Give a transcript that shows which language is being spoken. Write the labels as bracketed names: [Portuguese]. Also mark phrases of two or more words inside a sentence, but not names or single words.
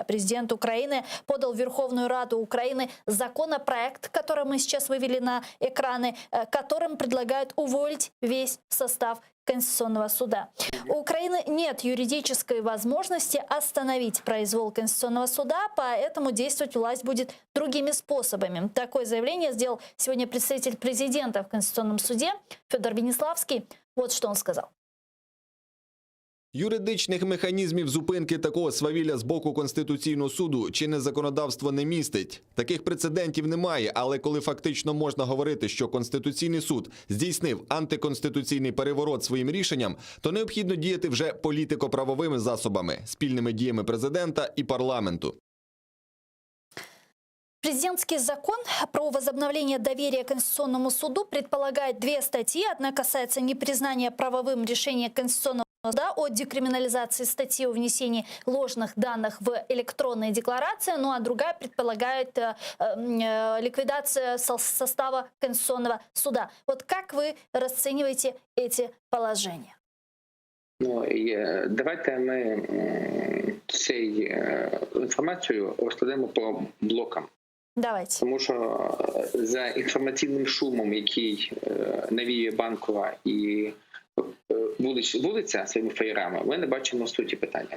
[Russian] Президент Украины подал в Верховную Раду Украины законопроект, который мы сейчас вывели на экраны, которым предлагают уволить весь состав Конституционного суда. У Украины нет юридической возможности остановить произвол Конституционного суда, поэтому действовать власть будет другими способами. Такое заявление сделал сегодня представитель президента в Конституционном суде Федор Веніславський. Вот что он сказал. [Ukrainian] Юридичних механізмів зупинки такого свавілля з боку Конституційного суду чинне законодавство не містить. Таких прецедентів немає, але коли фактично можна говорити, що Конституційний суд здійснив антиконституційний переворот своїм рішенням, то необхідно діяти вже політико-правовими засобами, спільними діями президента і парламенту. [Russian] Президентский закон про возобновление доверия Конституционному суду предполагает две статьи. Одна касается непризнания правовым решения Конституционного суда о декриминализации статьи о внесении ложных данных в электронные декларации, ну а другая предполагает ликвидацию состава Конституционного суда. Вот как вы расцениваете эти положения? [Ukrainian] Ну, давайте ми цю інформацію розкладемо по блокам. Давайте. Тому що за інформаційним шумом, який навіює Банкова і вулиця своїми феєрами, ми не бачимо суті питання.